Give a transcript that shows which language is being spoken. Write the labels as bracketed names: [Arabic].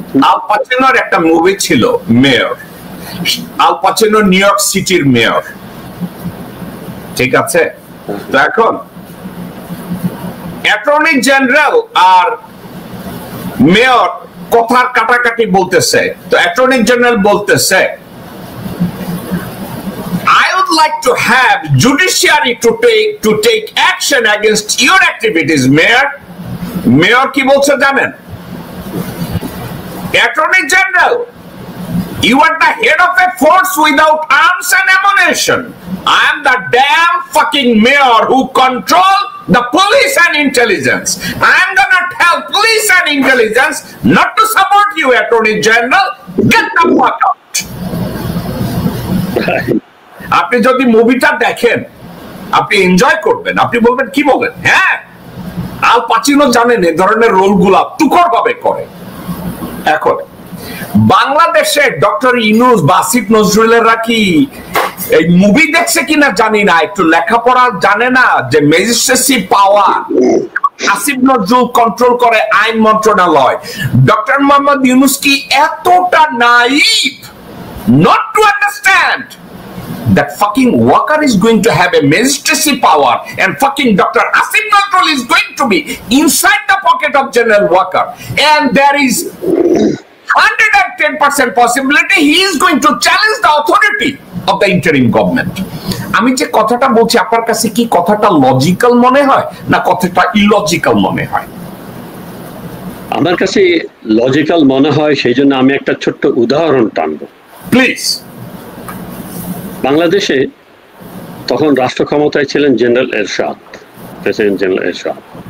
[Bangla] আল পাচিনোর একটা মুভি ছিল মেয়র। আল Pacino new York সিটির মেয়র, ঠিক আছে? তো এখন অ্যাটর্নি জেনারেল আর মেয়র কথার কাটাকাটি বলতেছে। তো অ্যাটর্নি জেনারেল বলতেছে, [English] I would like to have judiciary to take action against your activities, Mayor. [Bangla] Mayor কি বলছে জানেন? [English] Attorney General, you are the head of a force without arms and ammunition. I am the damn fucking mayor who control the police and intelligence. I am gonna tell police and intelligence not to support you, Attorney General. Get the fuck out. [Bangla] আপনি যদি মুভিটা দেখেন আপনি enjoy করবেন, আপনি বলবেন কি বলেন। হ্যাঁ, আল পাচিনো জানেন এই ধরনের রোলগুলা তুখর ভাবে করে। এখন বাংলাদেশে ডক্টর ইউনূস বা আসিফ নজরুলেরা কি এই মুভি দেখছে কিনা জানি না, একটু লেখাপড়া জানে না যে ম্যাজিস্ট্রেসি পাওয়ার আসিফ নজরুল কন্ট্রোল করে আইন মন্ত্রণালয়। ডক্টর মোহাম্মদ ইউনূস কি এতটা naive [English] not to understand that fucking Walker is going to have a magistracy power and fucking Dr. Asif Nazrul is going to be inside the pocket of General Walker, and there is 110% possibility he is going to challenge the authority of the interim government. [Bangla] আমি যে কথাটা বলছি আপনার কাছে কি কথাটা logical মনে হয় না কথাটা ইলজিক্যাল মনে হয়? আমার কাছে লজিক্যাল মনে হয়, সেই জন্য আমি একটা ছোট্ট উদাহরণ টানবো প্লিজ। বাংলাদেশে তখন রাষ্ট্র ক্ষমতায় ছিলেন জেনারেল এরশাদ, প্রেসিডেন্ট জেনারেল এরশাদ।